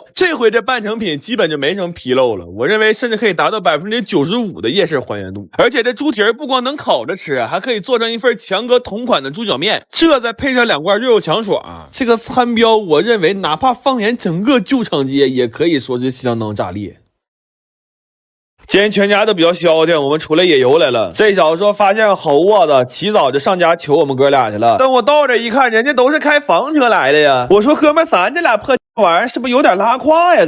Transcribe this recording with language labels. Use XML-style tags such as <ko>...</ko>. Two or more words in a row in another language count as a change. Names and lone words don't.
<zh>這回這半成品基本就沒什麼纰漏了，我認為甚至可以達到95%的夜市還原度。而且這豬蹄兒不光能烤着吃，還可以做成一份強哥同款的豬腳面，這再配上2罐肉肉強爽，這個餐標我認為哪怕放眼整個舊場街也可以說是相當炸裂。今天全家都比較消停，我們出来野游来了。這小子說發現好窩子，起早就上家求我們哥倆去了。等我到這一看，人家都是開房車來的呀。我說哥們，咱這倆破玩意兒是不是有點拉胯呀？</zh>